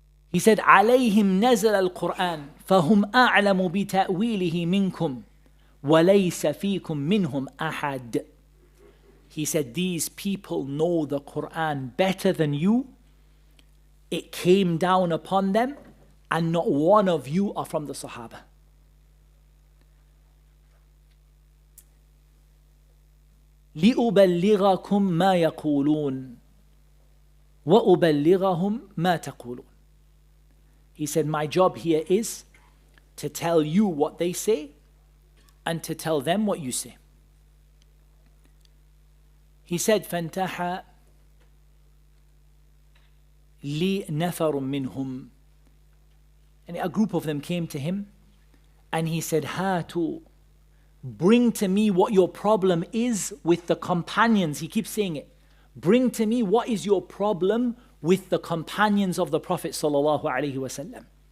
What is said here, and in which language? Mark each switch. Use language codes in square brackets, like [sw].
[en] He said, [ar] عليهم نزل القرآن فهم أعلم بتأويله منكم وليس فيكم منهم أحد. [en] He said, these people know the Quran better than you. It came down upon them, and not one of you are from the Sahaba. [ar] لِأُبَلِّغَكُمْ مَا يَقُولُونَ وَأُبَلِّغَهُمْ مَا تَقُولُونَ. [en] He said, my job here is to tell you what they say and to tell them what you say. He said, [ar] فَانْتَحَ لِي نَفَرٌ مِّنْهُمْ. [en] And a group of them came to him, and he said, هَاتُوا, bring to me what your problem is with the companions. He keeps saying it. Bring to me what is your problem with the companions of the Prophet sallallahu alaihi wasallam.